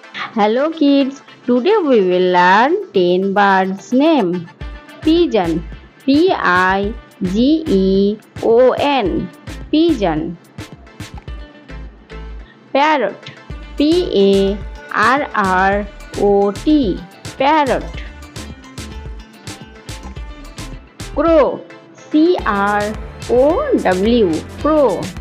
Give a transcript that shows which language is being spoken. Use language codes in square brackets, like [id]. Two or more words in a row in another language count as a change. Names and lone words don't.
[en] Hello kids, today we will learn 10 birds name. Pigeon, P-I-G-E-O-N, pigeon. Parrot, P-A-R-R-O-T, parrot. Crow, C-R-O-W, crow.